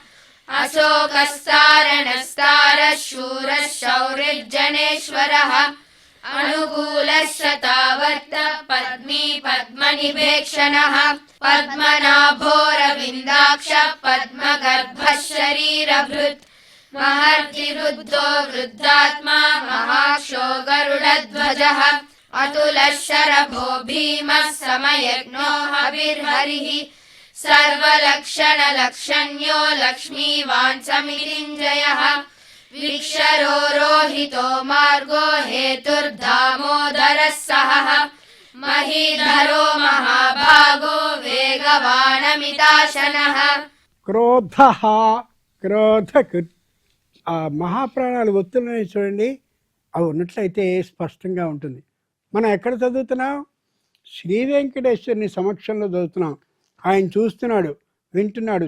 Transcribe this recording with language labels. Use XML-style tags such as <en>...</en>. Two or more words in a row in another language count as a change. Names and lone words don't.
<sa>అశోకస్తారణస్తారः శూరः శౌర్యజనేశ్వరः అనుకూలः శతావర్త పద్మీ పద్మనిభేక్షణः పద్మనాభోరవిందాక్ష పద్మగర్భः శరీరభృత్ महर्षिरुद्धो वृद्धात्मा महाक्षो गरुडध्वजः अतुलः शरभो भीमः समयज्ञो हविर्हरिः सर्वलक्षणलक्षण्यो लक्ष्मीवान् समितिञ्जयः विक्षरो रोहितो मार्गो हेतुर्दामोदरः सहः महीधरो महाभागो वेगवानमिताशनः</sa> <te>క్రోధ క్రోధకు ఆ మహాప్రాణాలు ఒత్తులున్నాయి చూడండి, అవి ఉన్నట్లయితే స్పష్టంగా ఉంటుంది. మనం ఎక్కడ చదువుతున్నాం? శ్రీ వెంకటేశ్వరుని సమక్షంలో చదువుతున్నాం. ఆయన చూస్తున్నాడు, వింటున్నాడు.</te>